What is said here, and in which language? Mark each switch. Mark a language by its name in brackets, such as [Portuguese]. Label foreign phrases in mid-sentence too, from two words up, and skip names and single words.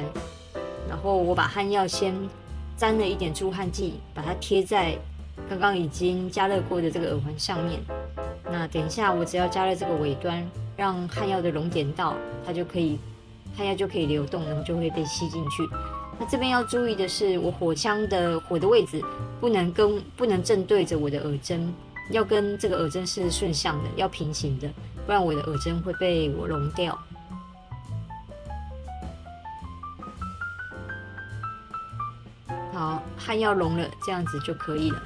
[Chinese] 然後我把漢藥先沾了一點助焊劑，把它貼在剛剛已經加熱過的這個耳環上面。那等一下我只要加熱這個尾端，讓漢藥的熔點到，漢藥就可以流動，然後就會被吸進去。那這邊要注意的是，我火槍的火的位置不能正對着我的耳針，要跟這個耳針是順向的，要平行的，不然我的耳針會被我熔掉。好，漢藥溶了，這樣子就可以了。